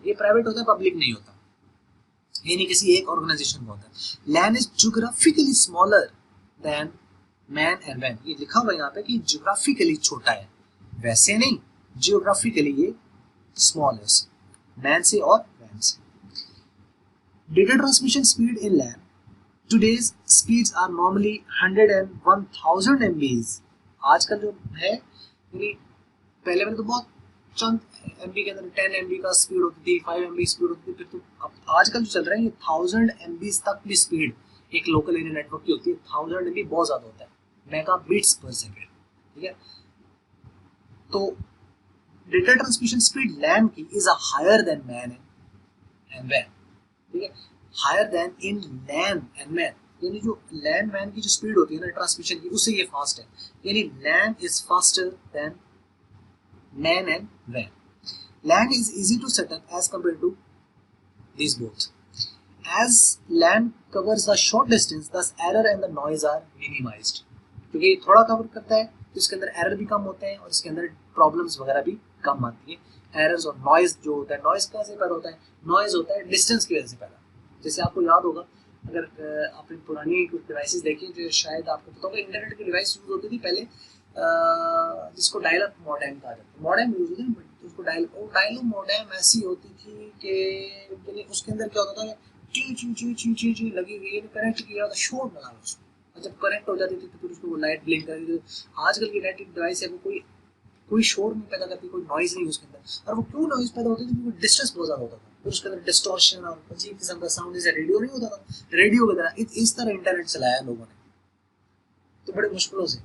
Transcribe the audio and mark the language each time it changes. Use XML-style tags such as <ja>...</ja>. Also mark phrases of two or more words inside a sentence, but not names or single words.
<hi>ये प्राइवेट होता है, पब्लिक नहीं होता, ये नहीं किसी एक ऑर्गेनाइजेशन का होता है।</hi> <en>LAN is geographically smaller than MAN and WAN.</en> <hi>ये लिखा हुआ है यहाँ पे कि ज्योग्राफिकली छोटा है, वैसे नहीं, ज्योग्राफिकली ये स्मॉल है मैन से और वैन से।</hi> <en>Data transmission speed in LAN, today's speeds are normally 100 and 1000 MBs।</en> <hi>आजकल जो है, यानी पहले में तो बहुत चंद एमबी के अंदर 10 MB का स्पीड होती थी, 5 MB स्पीड होती थी, फिर तो अब आजकल जो चल रहा है ये 1000 MB तक भी स्पीड एक</hi> <en>local area network</en> <hi>की होती है। 1000 MB बहुत ज्यादा होता है,</hi> <en>megabits per second,</en> <hi>ठीक है।</hi> <en>तो data transmission speed LAN की is a higher than MAN and WAN,</en> <hi>ठीक है,</hi> <en>higher than in LAN and MAN.</en> <hi>यानी जो लैन मैन की जो स्पीड होती है ना ट्रांसमिशन की, उससे ये फास्ट है, यानी</hi> <en>LAN is faster than MAN and WAN. LAN is easy to set up as compare to these both, as LAN covers a short distance, thus error and the noise are minimized।</en> <hi>क्योंकि थोड़ा कवर करता है तो इसके अंदर एरर भी कम होते हैं और इसके अंदर प्रॉब्लम्स वगैरह भी कम आती है। एरर्स और नॉइज जो होता है, नॉइज कैसे पैदा होता है, नॉइज होता है डिस्टेंस की वजह से पैदा। जैसे आपको याद होगा, अगर आपने पुरानी कुछ डिवाइसेस देखी जो शायद आपको पता होगा, इंटरनेट की डिवाइस यूज होती थी पहले, जिसको</hi> <en>dial up modem</en> <hi>कहा जाता है, मॉडेम यूज होती है, उसको</hi> <en>dial up modem</en> <hi>ऐसी होती थी कि उसके अंदर क्या होता था, ची ची ची ची ची ची लगी हुई है, कनेक्ट किया तो शोर बना उसको, और जब कनेक्ट हो जाती थी तो फिर उसको लाइट ब्लिंक कर देती थी। आजकल की</hi> <en>electric device</en> <hi>है वो कोई शोर नहीं पैदा करती, कोई नॉइज नहीं उसके अंदर। और वो क्यों नॉइज पैदा होती थी, क्योंकि डिस्टेंस बहुत ज्यादा होता था, फिर उसके अंदर डिस्टॉर्शन और अजीब किस्म का साउंड, जैसे रेडियो नहीं होता था, रेडियो की तरह इस तरह इंटरनेट चलाया लोगों ने, तो बड़े मुश्किलों से।</hi>